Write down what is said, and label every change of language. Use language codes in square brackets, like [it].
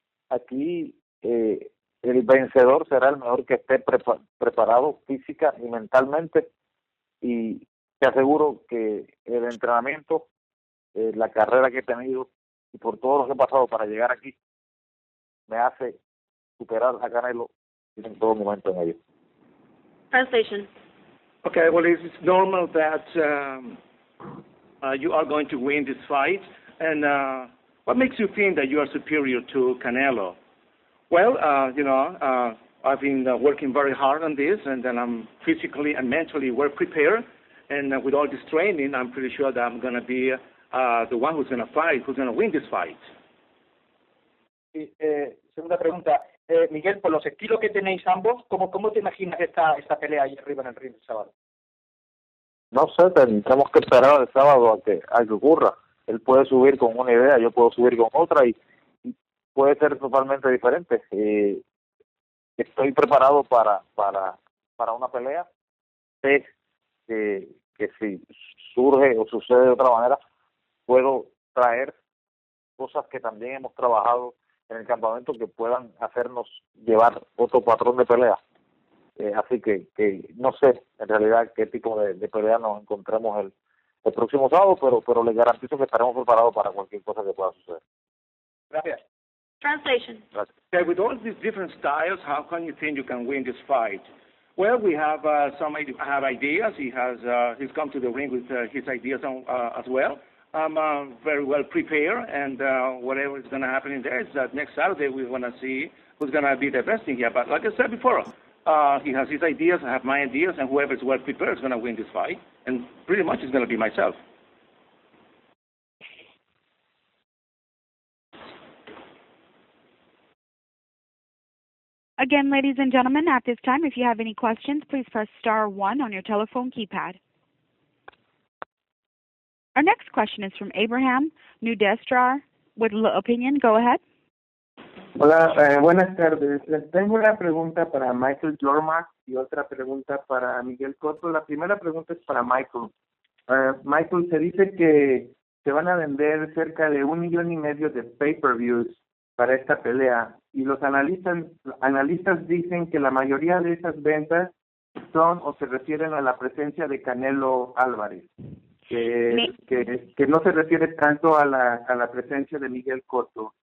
[es] Aquí el vencedor será el mejor que esté preparado física y mentalmente, y te aseguro que el entrenamiento, la carrera que he tenido y por todo lo que he pasado para llegar aquí me hace superar a Canelo en todo momento en ello. [en] Translation. Okay, well, it's normal that you are going to win this fight, and what makes you think that you are superior to Canelo? Well, I've been working very hard on this, and then I'm physically and mentally well prepared. And with all this training, I'm pretty sure that I'm going to be the one who's going to fight, who's going to win this fight. [es] Sí, segunda pregunta. Miguel, por los estilos que tenéis ambos, ¿cómo te imaginas esta pelea ahí arriba en el ring el sábado? No sé, tenemos que esperar el sábado a que ocurra. Él puede subir con una idea, yo puedo subir con otra, y puede ser totalmente diferente. Estoy preparado para una pelea. Sé que si surge o sucede de otra manera, puedo traer cosas que también hemos trabajado en el campamento que puedan hacernos llevar otro patrón de pelea. Así que no sé en realidad qué tipo de pelea nos encontremos el próximo sábado, pero les garantizo que estaremos preparados para cualquier cosa que pueda suceder. Gracias. [en] Translation. Okay, with all these different styles, how can you think you can win this fight? Well, we have have ideas. He's come to the ring with his ideas as well. I'm very well prepared, and whatever is going to happen in there is that next Saturday we're going to see who's going to be the best in here. But like I said before, he has his ideas, I have my ideas, and whoever is well prepared is going to win this fight, and pretty much it's going to be myself. Again, ladies and gentlemen, at this time, if you have any questions, please press star 1 on your telephone keypad. Our next question is from Abraham Nudestrar with Opinion. Go ahead. [es] Hola, buenas tardes. Tengo una pregunta para Michael Jormack y otra pregunta para Miguel Cotto. La primera pregunta es para Michael. Michael, se dice que se van a vender cerca de 1,5 millones de pay-per-views para esta pelea y los analistas dicen que la mayoría de esas ventas son o se refieren a la presencia de Canelo Álvarez, que no se refiere tanto a la presencia de Miguel Cotto.